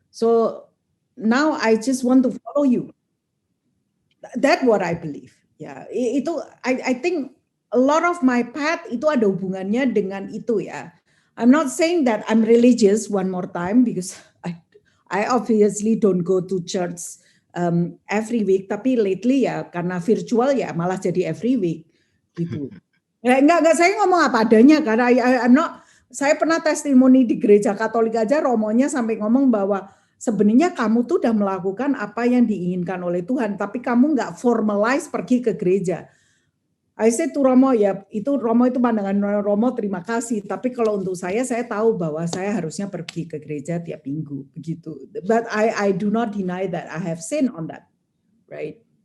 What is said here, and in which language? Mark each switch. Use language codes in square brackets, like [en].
[en] So now I just want to follow you. That's what I believe. [id] Ya, itu [en] I think a lot of my path [id] itu ada hubungannya dengan itu ya. [en] I'm not saying that I'm religious one more time because I obviously don't go to church every week. [id] Tapi lately ya karena virtual ya malah jadi [en] every week [id] gitu. Enggak, saya ngomong apa adanya karena saya pernah testimoni di gereja Katolik aja, romonya sampai ngomong bahwa sebenarnya kamu tuh udah melakukan apa yang diinginkan oleh Tuhan, tapi kamu nggak formalize pergi ke gereja. [en] I said to [id] Romo, ya itu Romo itu pandangan Romo, terima kasih. Tapi kalau untuk saya tahu bahwa saya harusnya pergi ke gereja tiap minggu begitu. [en] But I do not deny that I have sin on that, right?